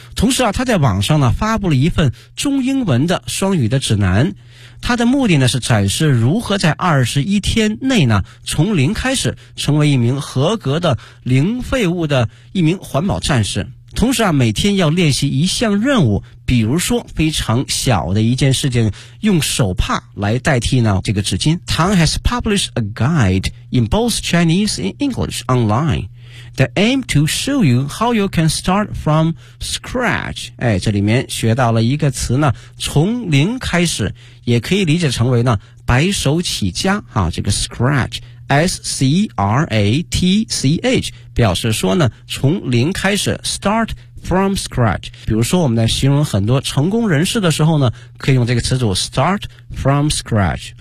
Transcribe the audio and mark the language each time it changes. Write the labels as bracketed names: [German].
[Chinese] 同时啊，他在网上呢发布了一份中英文的双语的指南，他的目的呢是展示如何在21天内呢从零开始成为一名合格的零废物的一名环保战士。同时啊，每天要练习一项任务，比如说非常小的一件事情，用手帕来代替呢这个纸巾。 [English] Tang has published a guide in both Chinese and English online that aim to show you how you can start from scratch. [Chinese] 哎，这里面学到了一个词呢，从零开始，也可以理解成为呢白手起家啊，这个 scratch。 S-C-R-A-T-C-H 表示说呢从零开始 [English] start from scratch， [Chinese] 比如说我们在形容很多成功人士的时候呢可以用这个词组 start from scratch。